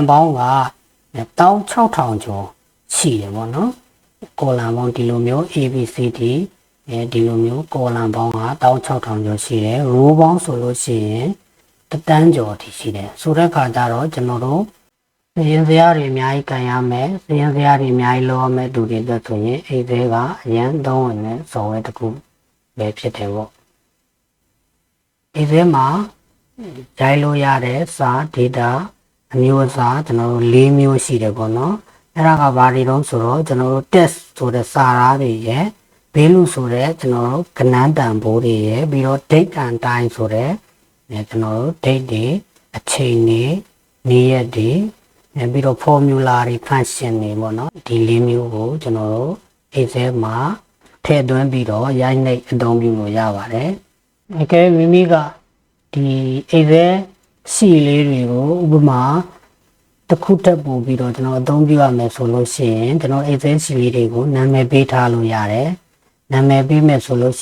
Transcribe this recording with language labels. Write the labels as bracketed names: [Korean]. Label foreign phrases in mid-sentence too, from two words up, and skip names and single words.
[Burmese] ပေါင်းက16000ကျော်ရှိတယ်ပေါ့နော် column ပေါင်းဒီလိုမျိုး ABCD ဒီလိုမျိုး column ပေါင်းက16000ကျော်ရှိတယ် row ပေါင်းဆိုလို့ရှိရင်တန်းကျော်ထိရှိတယ်ဆိုတဲ့အခါကျတော့ကျွန်တော်တို့စရင်စရာတွေအများကြီးကန်ရမယ်စရင်စရာတွေအများကြီးလောရမယ်သူတွေအတွက်ဆိုရင် Excel ကအရန်သုံးဝင်တဲ့ software တစ်ခုပဲဖြစ်တယ်ပေါ့ Excel မှာဂျိုင်းလို့ရတဲ့စာ data အမျိုးအစားကျွန်တော်တို့၄မျိုးရှိတယ်ပေါ့နော်အဲ့ဒါကဘာတွေတုံးဆိုတော့ကျွန်တော်တို့ test ဆိုတဲ့စာသားတွေရဲ့ဘေးလူဆိုတဲ့ကျွန်တော်တို့ကဏ္ဍတန်ဖိုးတွေရဲ့ပြီးတော့ [English] date and time [Burmese] ဆိုတဲ့ကျွန်တော်တို့ date တွေအချိန်နေနေ့ရက်တွေပြီးတော့ formula တွေ function တွေပေါ့နော်ဒီလေးမျိုးကိုကျွန်တော်တို့ Excel မှာထည့်သွ င်းပြီးတော့ရိုက်နှိပ်အသုံးပြုလို့ရပါတယ်အကဲမိမိကဒီ Excel စီလေးတွေကိုဥပမာတစ်ခုတက်ပို့ပြီးတော့ကျွန်တော်အသုံးပြုရမယ်ဆိုလို့ရှိရင်ကျွန်တော် Excel စီလေးတွေကိုနာမည်ပေးထားလို့ရတယ်နာမည်ပေးမယ်ဆိုလို့